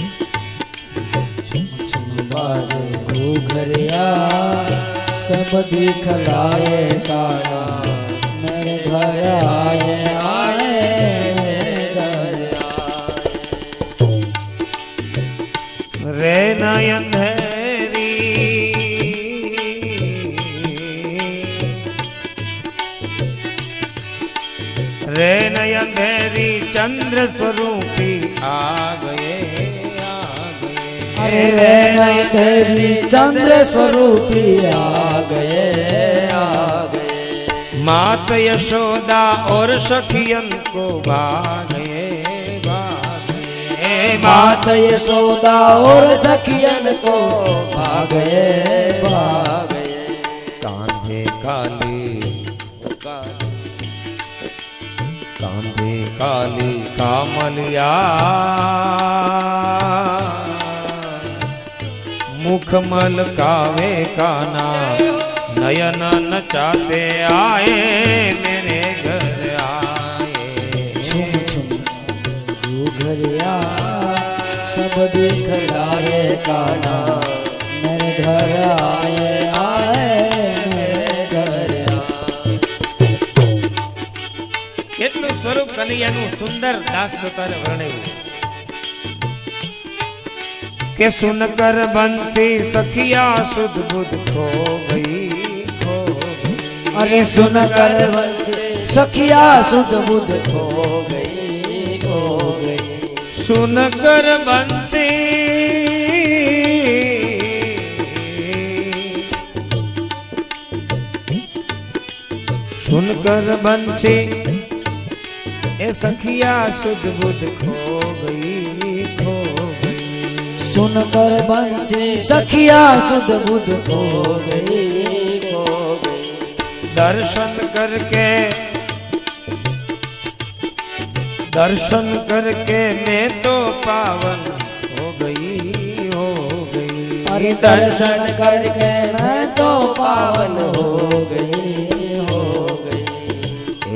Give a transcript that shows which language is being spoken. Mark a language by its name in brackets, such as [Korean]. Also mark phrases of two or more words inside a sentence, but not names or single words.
[Hindi] छुम छुम बाजे घुघरिया, सब दिखलाए काना, मेरे घर आए आए मेरे घर आए। रे नयन रे नयंधेरी चंद्र स्वरूपी आ गए आ गए। अरे रे नयंधेरी चंद्र स्वरूपी आ गए आ गए। मात यशोदा और सखियन को भागे भागे। मात यशोदा और सखियन को भागे भागे। कांधे काली कांधे काली कामलिया, मुखमल कावे काना, नयन नचाते आए मेरे घर आए। छुम छुम घुघरिया, सब दिखलाए काना, मेरे घर आए आए मेरे घर आए। [Gujarati] કેટલું સ્વરૂપ કનૈયાનું સુંદર દાસ તારે વર્ણવ્યું કે [Hindi] सुनकर बंसी सखिया सुध बुध खो गई खो गई। अरे सुनकर बंसी सखिया सुध बुध खो गई खो गई। सुनकर बंसी सुनकर बंसी ए सखिया सुध बुध खो गई खो गई। सुनकर बंसी सखिया सुध बुध खो गई खो गई। दर्शन करके मैं तो पावन हो गई हो गई। अरे दर्शन करके मैं तो पावन हो गई हो गई।